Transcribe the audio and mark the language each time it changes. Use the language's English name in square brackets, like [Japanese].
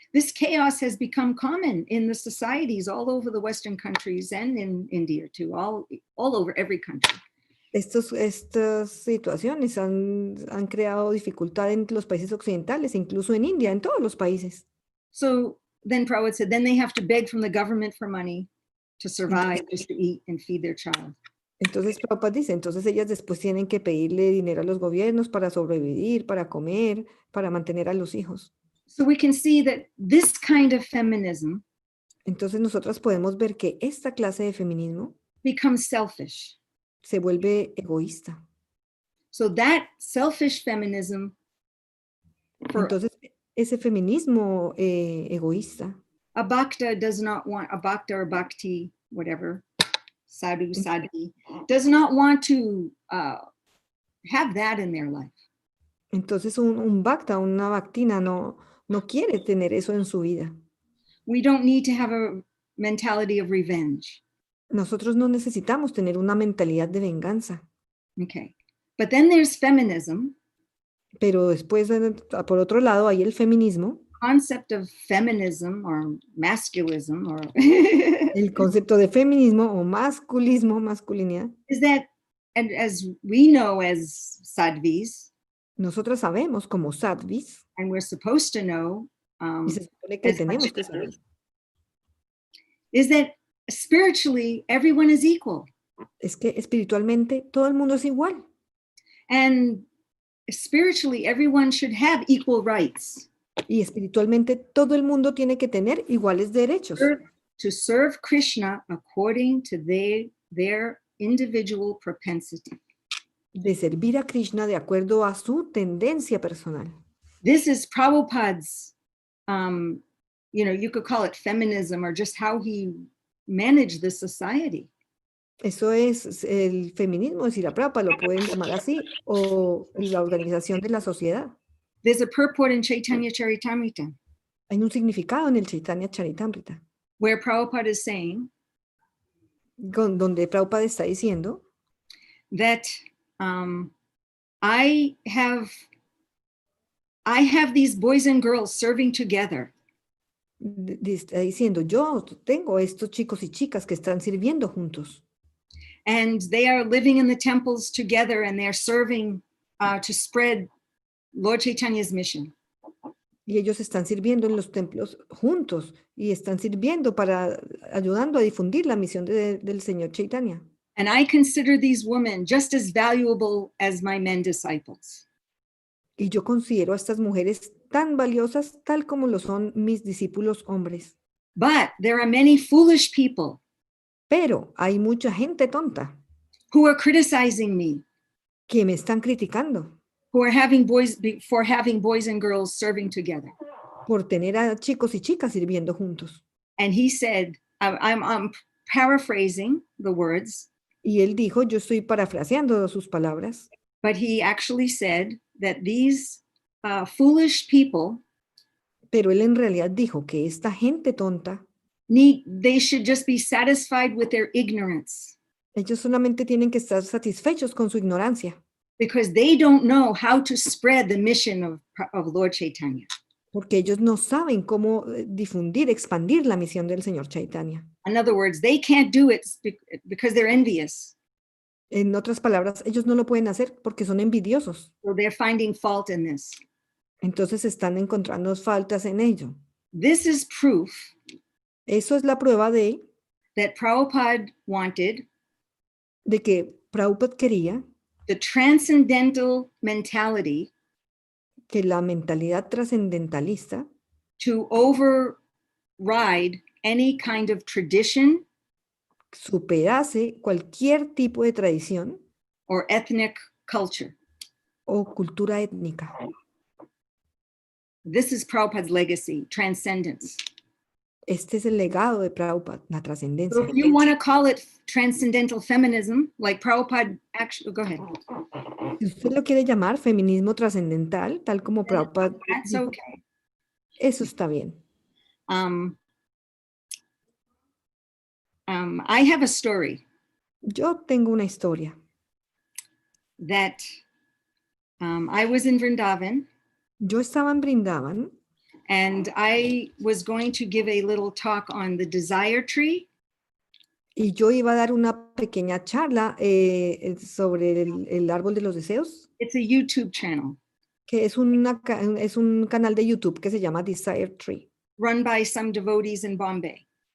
[English] This chaos has become common in the societies all over the Western countries and in India too, all over every country. [Spanish] Estas situaciones han creado dificultad en los países occidentales, incluso en India, en todos los países. [English] So then Prabhupada said, then they have to beg from the government for money to survive, just to eat and feed their child. [Spanish] Entonces Prabhupada dice, entonces ellas después tienen que pedirle dinero a los gobiernos para sobrevivir, para comer, para mantener a los hijos. [English] So we can see that this kind of feminism [Spanish] Entonces nosotras podemos ver que esta clase de feminismo [English] becomes selfish. [Spanish] se vuelve egoísta. [English] So that selfish feminism, [Spanish] Entonces ese feminismo egoísta, [English] a bhakta does not want, a bhakta or bhakti, whatever, sadhu, sadhi, does not want to have that in their life. [Spanish] entonces un bhakta, una bhaktina no quiere tener eso en su vida. [English] We don't need to have a mentality of revenge. [Spanish] Nosotros no necesitamos tener una mentalidad de venganza. [English] Okay. But then there's feminism. [Spanish] Pero después, por otro lado, hay el feminismo. [English] Concept of feminism or masculism or [Spanish] El concepto de feminismo o masculismo, masculinidad. [English] is that, and as we know as sadhvis, [Spanish] Nosotras sabemos como sadhvis, [English] and we're supposed to know, [Spanish] y se supone que tenemos que saber, [English] is that spiritually everyone is equal. [Spanish] es que espiritualmente todo el mundo es igual. [English] And spiritually everyone should have equal rights. [Spanish] Y espiritualmente todo el mundo tiene que tener iguales derechos. [English] To serve Krishna according to their individual propensity. [Spanish] De servir a Krishna de acuerdo a su tendencia personal. [English] This is Prabhupada's, you could call it feminism or just how he managed the society. [Spanish] Eso es el feminismo de Srila Prabhupada, lo pueden llamar así, o la organización de la sociedad. [English] There's a purport in Chaitanya Charitamrita. [Spanish] Hay un significado en el Chaitanya Charitamrita, [English] where Prabhupada is saying [Spanish] donde Prabhupada está diciendo [English] that I have these boys and girls serving together. [Spanish] Está diciendo, yo tengo estos chicos y chicas que están sirviendo juntos. [English] And they are living in the temples together and they're serving to spread Lord Chaitanya's mission. [Spanish] Y ellos están sirviendo en los templos juntos y están sirviendo ayudando a difundir la misión del Señor Chaitanya. [English] And I consider these women just as valuable as my men disciples. [Spanish] Y yo considero a estas mujeres tan valiosas tal como lo son mis discípulos hombres. [English] But there are many foolish people. [Spanish] Pero hay mucha gente tonta. [English] Who are criticizing me. [Spanish] Que me están criticando. [English] Who are having boys and girls serving together. [Spanish] Por tener a chicos y chicas sirviendo juntos. [English] And he said, I'm paraphrasing the words. [Spanish] Y él dijo, yo estoy parafraseando sus palabras. [English] But he actually said that these foolish people. [Spanish] Pero él en realidad dijo que esta gente tonta. [English] They should just be satisfied with their ignorance. [Spanish] Ellos solamente tienen que estar satisfechos con su ignorancia. [English] Because they don't know how to spread the mission of Lord Chaitanya. [Spanish] Porque ellos no saben cómo difundir, expandir la misión del Señor Chaitanya. [English] In other words, they can't do it because they're envious. [Spanish] En otras palabras, ellos no lo pueden hacer porque son envidiosos. [English] So they're finding fault in this. [Spanish] Entonces están encontrando faltas en ello. [English] This is proof. [Spanish] Eso es la prueba de [English] that Prabhupada wanted. [Spanish] De que Prabhupada quería. [English] the transcendental mentality [Spanish] que la mentalidad trascendentalista [English] to override any kind of tradition [Spanish] superase cualquier tipo de tradición [English] or ethnic culture. [Spanish] o cultura étnica. [English] This is Prabhupada's legacy, transcendence. [Spanish] Este es el legado de Prabhupada, la [English] So [Spanish] trascendencia. [English] if you want to call it transcendental feminism, like Prabhupada actually, go ahead. [Spanish] Si usted lo quiere llamar feminismo trascendental, tal como Prabhupada [English] That's [Spanish] dijo, [English] okay. [Spanish] eso está bien. [English] I have a story [Spanish] Yo tengo una historia. [English] that I was in Vrindavan [Spanish] Yo estaba en Brindavan [English] and I was going to give a little talk on the desire tree. [Spanish] y yo iba a dar una pequeña charla sobre el árbol de los deseos, [English] It's a YouTube channel [Spanish] que es es un canal de YouTube que se llama Desire Tree, [English] run by some devotees in Bombay.